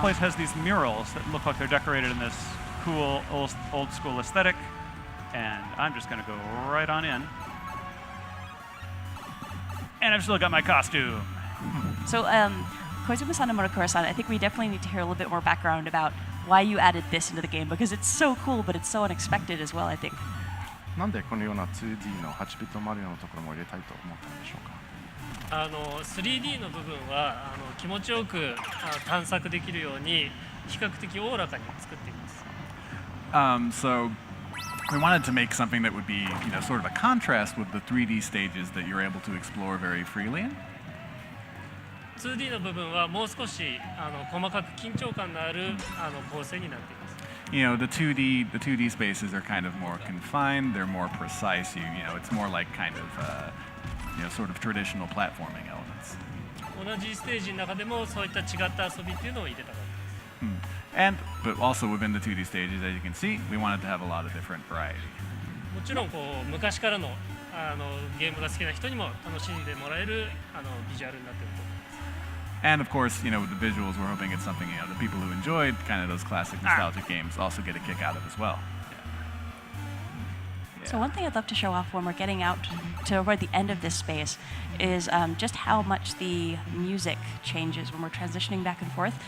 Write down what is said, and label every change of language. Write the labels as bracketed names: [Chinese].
[English] place has these murals that look like they're decorated in this cool old school aesthetic, and I'm just going to go right on in. And I've still got my costume. So, Koizumi-san and Monokura-san, I think we definitely need to hear a little bit more background about why you added this into the game, because it's so cool, but it's so unexpected as well, I think. [Japanese] なんでこのような 2D の8ビットマリオのところも入れたいと思ったんでしょうか。 3D の部分は気持ちよく探索できるように比較的おおらかに作っています。 [English] So we wanted to make something that would be, sort of a contrast with the 3D stages that you're able to explore very freely in. [Japanese] 2D の部分はもう少し細かく緊張感のある構成になっています。 [English] The 2D spaces are kind of more confined. They're more precise. It's more like kind of, sort of traditional platforming elements. [Japanese] 同じステージの中でもそういった違った遊びっていうのを入れたかった。 [English] But also within the 2D stages, as you can see, we wanted to have a lot of different variety. [Japanese] もちろんこう昔からのゲームが好きな人にも楽しんでもらえるビジュアルになっていると思います。 [English] And of course, with the visuals, we're hoping it's something the people who enjoyed kind of those classic nostalgic games also get a kick out of as well. So one thing I'd love to show off when we're getting out toward the end of this space is just how much the music changes when we're transitioning back and forth.